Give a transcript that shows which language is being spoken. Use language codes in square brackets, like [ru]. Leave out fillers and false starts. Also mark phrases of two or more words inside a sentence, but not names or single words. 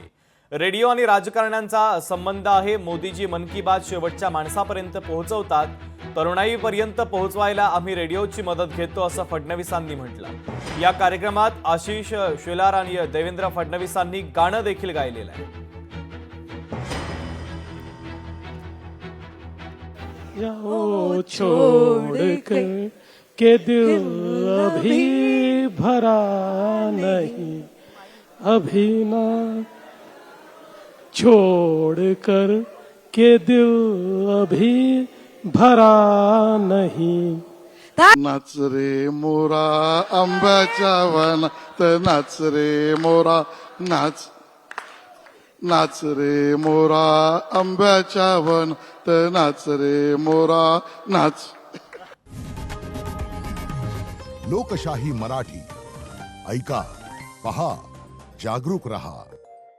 [mr] रेडिओ आणि राजकारण्यांचा संबंध आहे। मोदीजी मन की बात शेवटच्या माणसापर्यंत पोहोचवतात, तरुणाईपर्यंत पोहोचवायला आम्ही रेडिओची मदत घेतो असं फडणवीसांनी म्हटलं। या कार्यक्रमात आशिष शेलार आणि देवेंद्र फडणवीसांनी गाणं देखील गायलेलं आहे। [hi] वो छोड़ कर के दिल अभी भरा नहीं, अभी ना छोड़ कर के दिल अभी भरा नहीं। [mr] नाच रे मोरा आंब्याच्या वनात, नाच रे मोरा नाच, नाच रे मोरा आंब्याच्या वनात, नाच रे मोरा नाच। लोकशाही मराठी ऐका, पहा, जागरूक रहा।